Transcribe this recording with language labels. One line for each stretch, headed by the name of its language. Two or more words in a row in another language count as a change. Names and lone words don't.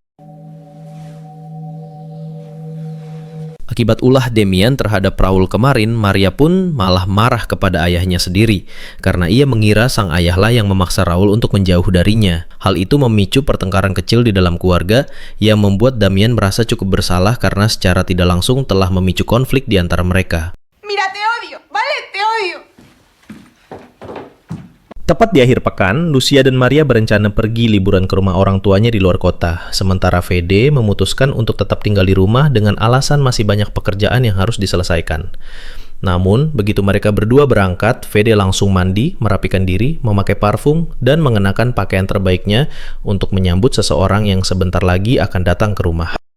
Indonesian: Akibat ulah Damian terhadap Raul kemarin, Maria pun malah marah kepada ayahnya sendiri, karena ia mengira sang ayahlah yang memaksa Raul untuk menjauh darinya. Hal itu memicu pertengkaran kecil di dalam keluarga yang membuat Damian merasa cukup bersalah karena secara tidak langsung telah memicu konflik di antara mereka.
Spanish: Mira, te odio, ¿vale? Te odio.
Indonesian: Tepat di akhir pekan, Lucia dan Maria berencana pergi liburan ke rumah orang tuanya di luar kota. Sementara Fede memutuskan untuk tetap tinggal di rumah dengan alasan masih banyak pekerjaan yang harus diselesaikan. Namun, begitu mereka berdua berangkat, Fede langsung mandi, merapikan diri, memakai parfum, dan mengenakan pakaian terbaiknya untuk menyambut seseorang yang sebentar lagi akan datang ke rumah.